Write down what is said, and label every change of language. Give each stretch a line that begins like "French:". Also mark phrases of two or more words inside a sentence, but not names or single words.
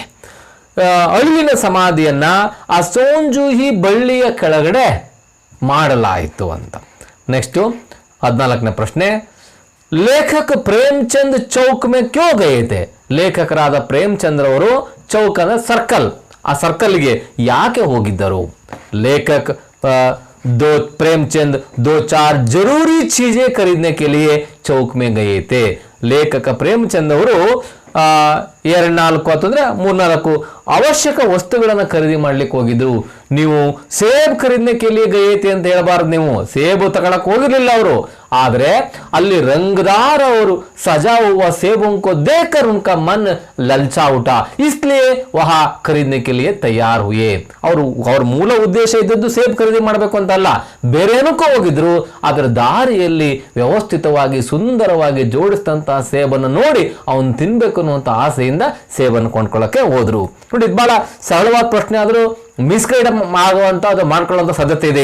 Kannada: ಅಳಿಲಿನ ಸಮಾಧಿಯನ್ನ ಆ ಸೋನ್ಜೂಹಿ ಬಳ್ಳಿಯ ಕೆಳಗಡೆ ಮಾಡಲಾಯಿತು ಅಂತ. ನೆಕ್ಸ್ಟ್ 14ನೇ ಪ್ರಶ್ನೆ,
Hindi: लेखक प्रेमचंद चौक में क्यों गए थे.
Kannada: ಲೇಖಕರಾದ ಪ್ರೇಮ್ಚಂದ್ರ ಅವರು ಚೌಕ್ ಅಂದ್ರೆ ಸರ್ಕಲ್, ಆ ಸರ್ಕಲ್ಗೆ ಯಾಕೆ ಹೋಗಿದ್ದರು?
Hindi: ಲೇಖಕ್ प्रेमचंद 2-4 जरूरी चीजें खरीदने के लिए चौक में गए थे.
Kannada: ಲೇಖಕ ಪ್ರೇಮಚಂದ್ ಅವರು 2-4 ಅಂತಂದ್ರೆ 3-4 ಅವಶ್ಯಕ ವಸ್ತುಗಳನ್ನು ಖರೀದಿ ಮಾಡ್ಲಿಕ್ಕೆ ಹೋಗಿದ್ರು. ನೀವು
Hindi: सेब खरीदने के लिए गए थे
Kannada: ಅಂತ ಹೇಳಬಾರ್ದು. ನೀವು ಸೇಬು ತಗೊಳಕ್ ಹೋಗಿರ್ಲಿಲ್ಲ ಅವರು, ಆದ್ರೆ ಅಲ್ಲಿ ರಂಗದಾರ ಅವರು
Hindi: सजा हुआ सेबों को देखकर उनका मन ललचा उठा, इसलिए वह खरीदने के लिए तैयार हुए.
Kannada: ಅವ್ರ ಮೂಲ ಉದ್ದೇಶ ಇದ್ದದ್ದು ಸೇಬ್ ಖರೀದಿ ಮಾಡಬೇಕು ಅಂತ ಅಲ್ಲ, ಬೇರೇನಕ್ಕೂ ಹೋಗಿದ್ರು. ಅದರ ದಾರಿಯಲ್ಲಿ ವ್ಯವಸ್ಥಿತವಾಗಿ ಸುಂದರವಾಗಿ ಜೋಡಿಸಿದಂತಹ ಸೇಬನ್ನು ನೋಡಿ ಅವನು ತಿನ್ಬೇಕು ಅನ್ನುವಂತ ಆಸೆಯಿಂದ ಸೇಬನ್ನು ಕೊಂಡ್ಕೊಳ್ಳಕ್ಕೆ ಹೋದ್ರು. ನೋಡಿ, ಇದು ಬಹಳ ಸರಳವಾದ ಪ್ರಶ್ನೆ, ಆದ್ರೂ ಮಿಸ್ಗೈಡ್ ಆಗುವಂತ ಅದು ಮಾಡ್ಕೊಳ್ಳುವಂತ ಸಾಧ್ಯತೆ ಇದೆ.